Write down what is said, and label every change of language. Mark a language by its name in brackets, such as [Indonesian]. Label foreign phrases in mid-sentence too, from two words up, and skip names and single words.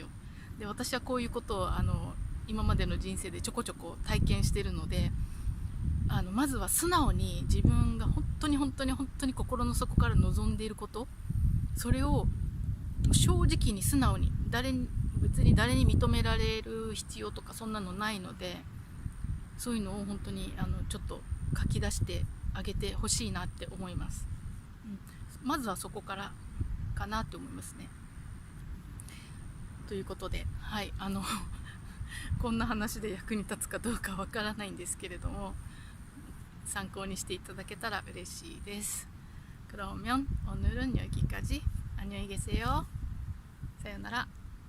[Japanese] で私はこういうことを今までの人生でちょこちょこ体験してるので、まずは素直に自分が本当に本当に本当に心の底から望んでいること、それを正直に素直に、別に誰に認められる必要とかそんなのないので、そういうのを本当にちょっと書き出してあげてほしいなって思います。まずはそこからかなって思いますね。ということで、はいこんな話で役に立つかどうかわからないんですけれども、参考にしていただけたら嬉しいです。 [Korean] 그러면 오늘은 여기까지. 안녕히 계세요. [Japanese] さよなら。